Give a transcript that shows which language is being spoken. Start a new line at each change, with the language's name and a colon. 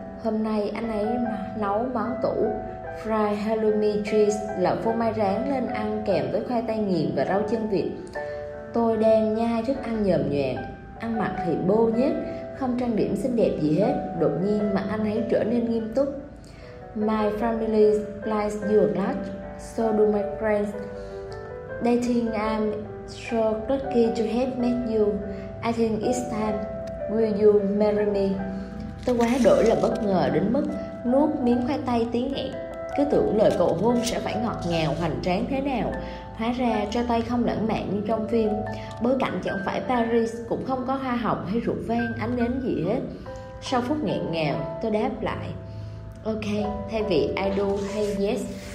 Vietnamese: Hôm nay anh ấy nấu món tủ fried halloumi cheese là phô mai rán lên ăn kèm với khoai tây nghiền và rau chân vịt. Tôi đang nhai thức ăn nhờm nhoẹn, ăn mặc thì bô nhét, không trang điểm xinh đẹp gì hết. Đột nhiên mà anh ấy trở nên nghiêm túc.
English: My family likes you a lot, so do my friends. They think I'm so lucky to have met you. I think it's time, will you marry me?
Vietnamese: Tôi quá đỗi là bất ngờ đến mức nuốt miếng khoai tây tiếng nghẹn. Cứ tưởng lời cầu hôn sẽ phải ngọt ngào hoành tráng thế nào. Hóa ra cho tay không lãng mạn như trong phim. Bối cảnh chẳng phải Paris, cũng không có hoa hồng hay rượu vang ánh nến gì hết. Sau phút nghẹn ngào, tôi đáp lại OK thay vì I do hay yes.